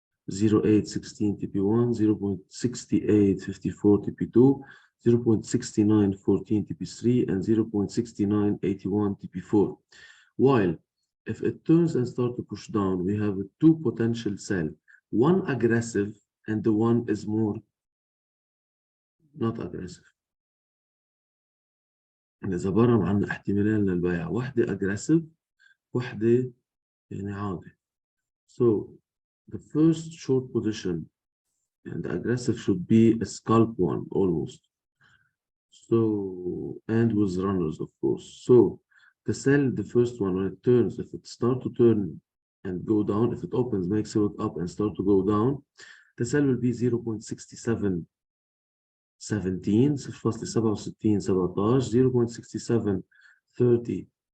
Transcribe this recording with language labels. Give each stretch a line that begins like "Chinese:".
English: 0.816 TP1, 0.6854 TP2, 0.6914 TP3, and 0.6981 TP4. While if it turns and starts to push down, we have two potential cells, one aggressive and the one is more not aggressive.
Arabic: إذا برم عنا احتمالين للبيع، واحدة aggressive واحدة يعني عادي.
English: So the first short position and the aggressive should be a scalp one almost. So, and with runners, of course. So the sell, the first one, when it turns, if it start to turn and go down, if it opens, makes it up and start to go down, the sell will be 0.6717, 0.67 0.6730